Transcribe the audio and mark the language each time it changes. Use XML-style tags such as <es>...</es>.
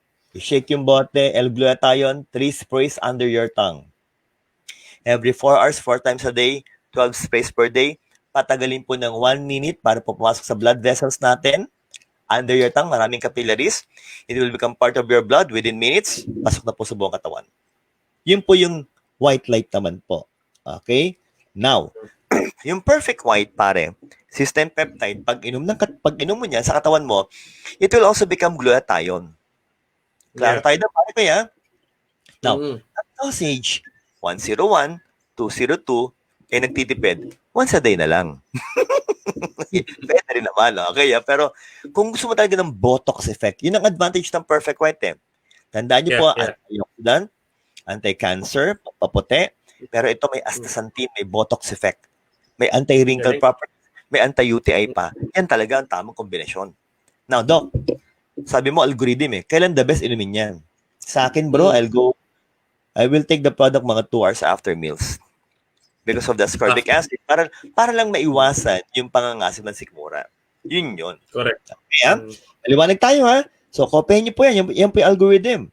<tl>I-shake yung bote, L-glutathione,</tl> <en>3 sprays under your tongue. Every 4 hours, 4 times a day, 12 sprays per day.</en> <tl>Patagalin po ng 1 minute para po pumasok sa blood vessels natin.</tl> <en>Under your tongue,</en> <tl>maraming capillaries.</tl> <en>It will become part of your blood within minutes.</en> <tl>Pasok na po sa buong katawan. Yun po yung white light naman po. Okay? Now, yung perfect white, pare, system peptide, pag inom mo niyan sa katawan mo,</tl> <en>it will also become glutathione.</en> <tl>Klaro tayo na, pare, kaya? Now, ang dosage, 101, 202, nagtitipid, once a day na lang. Pwede rin naman, okay? Pero kung gusto mo talaga ng Botox effect, yun ang advantage ng perfect white, eh. Tandaan niyo po, antioxidant, anti-cancer, paputi, pero ito may astaxanthin, may Botox effect, may anti-wrinkle properties, may anti-UTI pa. Yan talaga ang tamang kombinasyon. Now, Doc, sabi mo algorithm eh, kailan the best inumin yan? Sa akin,</tl> <en>bro, I will take the product mga 2 hours after meals. Because of the ascorbic acid.</en> <tl>Para lang maiwasan yung pangangasim ng sikmura. Yun.</tl> <en>Correct.</en> <tl>Kaya, maliwanag tayo, ha? So, kopyahin niyo po yan. Yan po yung algorithm.</tl>